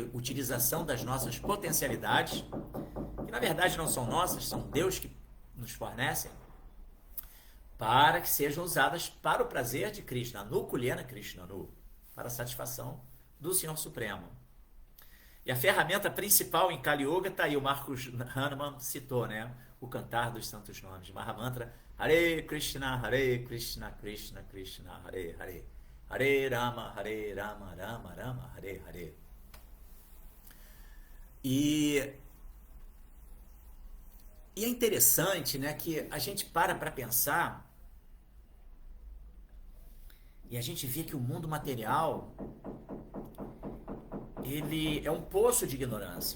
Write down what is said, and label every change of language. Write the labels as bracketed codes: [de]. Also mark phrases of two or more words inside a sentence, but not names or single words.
[pt] Utilização das nossas potencialidades, que na verdade não são nossas, são Deus que nos fornecem, para que sejam usadas para o prazer de Krishna, [sa] आनु कूल्येन कृष्ण अनु, [pt] para a satisfação do Senhor Supremo. E a ferramenta principal em Kali Yuga está aí, o Marcos Hahnemann citou, né? O cantar dos santos nomes, Mahamantra, Hare Krishna, Krishna Krishna, Hare Hare, Hare Rama, Rama Rama, Hare Hare. E é interessante, né, que a gente para pensar e a gente vê que o mundo material ele é um poço de ignorância.